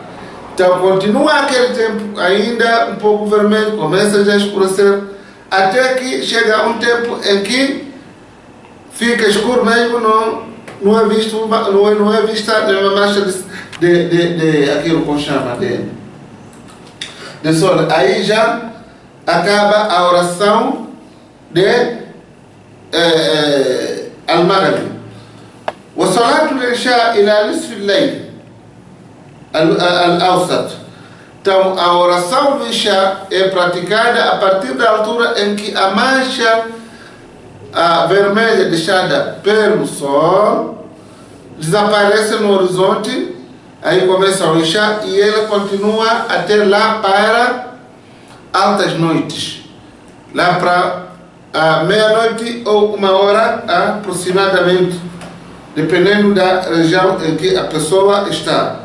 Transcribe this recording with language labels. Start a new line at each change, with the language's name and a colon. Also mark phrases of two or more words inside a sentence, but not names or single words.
Portuguese: Então continua aquele tempo ainda um pouco vermelho, começa já a escurecer, até que chega um tempo em que fica escuro mesmo, não é vista nenhuma mancha de aquilo que chama de sol. Aí já acaba a oração de al-Maghrib.
Arabic: وصلاة العشاء إلى نصف الليل الأوسط.
Portuguese: Então, a oração do Isha é praticada a partir da altura em que a mancha vermelha deixada pelo sol desaparece no horizonte. Aí começa o Isha e ela continua até lá para altas noites, lá para meia-noite ou 1h aproximadamente, dependendo da região em que a pessoa está.